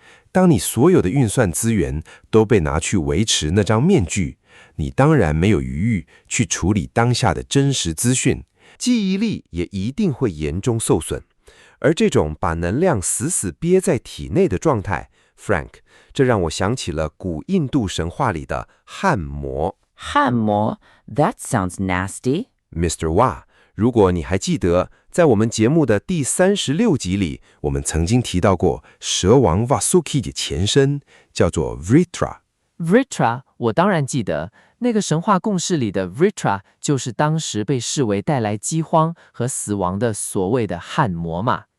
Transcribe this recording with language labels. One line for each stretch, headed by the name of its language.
Chinese: 当你所有的运算资源都被拿去维持那张面具，你当然没有余裕去处理当下的真实资讯，记忆力也一定会严重受损。而这种把能量死死憋在体内的状态 ，Frank， 这让我想起了古印度神话里的汉魔。
English: 汉魔 ？That sounds nasty. Mr.
Chinese: Wa， 如果你还记得，在我们节目的第36集里，我们曾经提到过蛇王 Vasuki 的前身叫做 Vritra。Vritra，我当然记得，那个神话故事里的 Vritra 就是当时被视为带来饥荒和死亡的所谓的汉魔嘛。